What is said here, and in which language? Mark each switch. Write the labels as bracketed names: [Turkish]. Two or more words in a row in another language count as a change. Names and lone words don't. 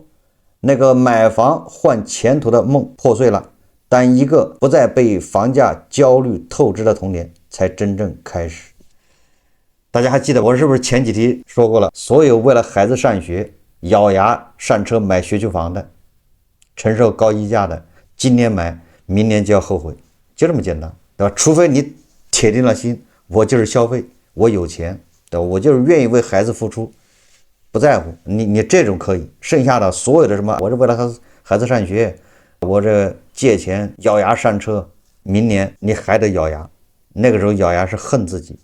[Chinese] 那個買房換前途的夢破碎了，但一個不再被房價焦慮透支的童年才真正開始。大家還記得我是不是前幾題說過了？所有為了孩子上學咬牙上車買學區房的，承受高溢價的，今年買明年就要後悔，就這麼簡單，對吧？除非你鐵定了心，我就是消費，我有錢，对吧？我就是願意為孩子付出，不在乎你這種可以，剩下的所有的什麼，我是為了孩子上学，我这借錢咬牙上車，明年你還得咬牙，那個時候咬牙是恨自己。